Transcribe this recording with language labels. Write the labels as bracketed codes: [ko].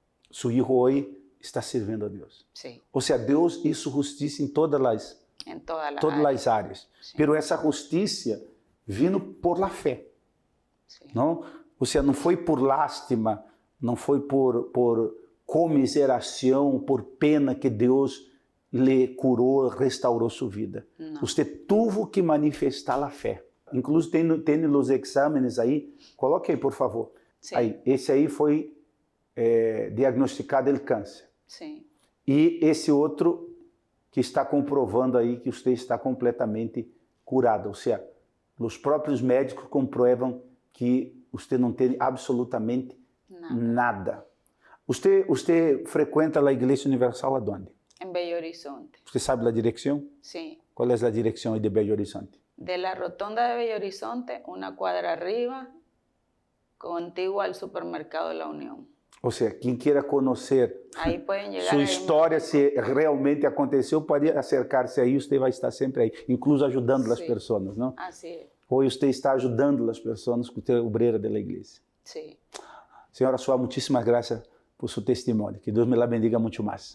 [pt] Seu hijo hoje está servindo a Deus. [es] Sí, [pt] Ou seja, Deus [es] hizo [pt] justiça em todas [es] en todas las [pt] as áreas. [es] áreas. Sí. [pt] Pero essa justiça vindo [es] por la fé. Sí, [pt] Não? Ou seja, não foi por lástima, não foi por comiseração, por pena que Deus lhe curou, restaurou sua vida. Não. Você teve que manifestar a fé. Inclusive tem os exames aí, coloque aí, por favor. [es] Sí. [pt] Aí, esse aí foi diagnosticado o câncer. [es] sí, [pt] E esse outro que está comprovando aí que você está completamente curado. Ou seja, os próprios médicos comprovam que você não tem absolutamente nada. Você frequenta a Igreja Universal aonde? [es] en Bello Horizonte. [pt] Você sabe a direção? [es] Sí, [pt] Qual é a direção aí de Belo Horizonte? [es] de la rotonda de Bello Horizonte, una cuadra arriba, contiguo al supermercado de la Unión. [pt] Ou seja, quem queira conhecer [es] Ahí pueden llegar. [pt] sua [es] ahí [pt] história, se realmente aconteceu, pode acercar-se aí, você vai estar sempre aí, incluso ajudando as Sim. pessoas, não? [es] Así es, [pt] Hoje você está ajudando as pessoas, você é obreira da igreja. [es] sí. [pt] Senhora Suá, muitíssimas graças por seu testemunho. Que Deus [es] me la bendiga [pt] muito mais.